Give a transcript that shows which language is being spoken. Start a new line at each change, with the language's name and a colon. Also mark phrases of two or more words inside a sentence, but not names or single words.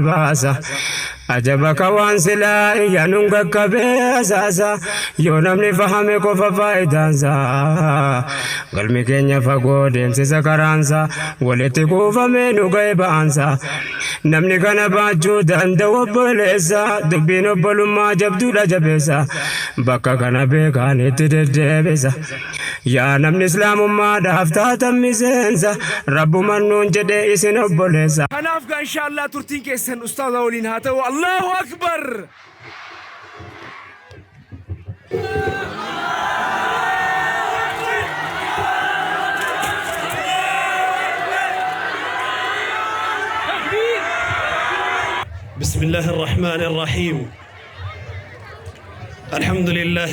Oromo: baasa ajaba kawaan silaa iyyanuun qaqqabee asaasa yoo namni fahame qofa faayidaansa galmi keenya fagoo deemsisa karaansa walitti kuufame nu ga'e ba'ansa namni kana baachuu danda'u obboleessa dubbiin obbolummaa jabduudha jabeessa bakka kana beekaan itti deddeebisa yaa namni islaamummaadhaaf taatan miseensa rabbuman nuun jedhee isin obboleessa kanaaf gaa inshaallah turtiin keessan ustaaza waliin haa ta'u
Arabic: الله أكبر بسم الله الرحمن الرحيم الحمد لله